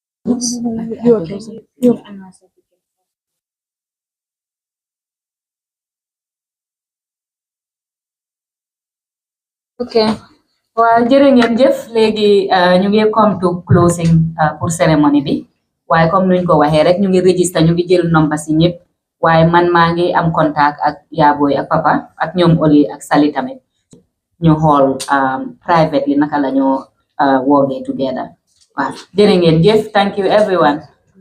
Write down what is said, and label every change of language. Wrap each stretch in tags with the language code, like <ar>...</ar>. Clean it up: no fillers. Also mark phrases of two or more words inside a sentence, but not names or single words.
<en>Okay.</en> <wo>Well, jërë ngeen jëf léegi ñu ngi</wo> <en>come to closing</en> <fr>pour cérémonie</fr> <wo>bi waaye comme nuñ ko waxee rek ñu ngi register ñu ngi jël number si ñëpp waaye man maa ngi am contact ak Yaaboy ak papa ak ñoom Oli ak Sali tamit ñu xool privately naka la ñoo</wo> <en>working together</en> <wo>waaw jërë ngeen jëf</wo> <en>thank you everyone.</en>